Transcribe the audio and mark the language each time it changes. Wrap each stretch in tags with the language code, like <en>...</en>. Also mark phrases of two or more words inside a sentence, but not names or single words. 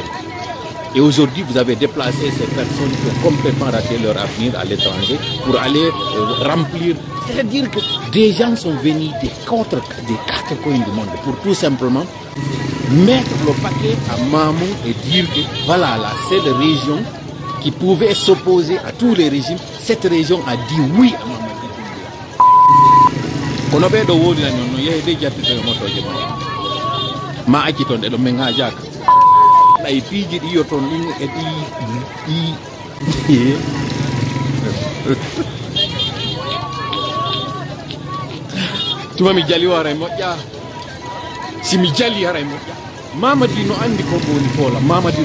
<fr>Et aujourd'hui, vous avez déplacé ces personnes qui ont complètement raté leur avenir à l'étranger pour aller remplir. C'est-à-dire que des gens sont venus des quatre coins du monde pour tout simplement mettre le paquet à Mamou et dire que voilà la seule région qui pouvait s'opposer à tous les régimes. Cette région a dit oui à Mamadi Doumbouya.</fr> <ff>Kono be do wodi na non yey de jatti to motoje ma aki ton de do menga jak ay piji di yoton ni e di tuma mi jali wara moƴƴa simi jali hara moƴƴa Mamadi no andi ko woni tola Mamadi</ff>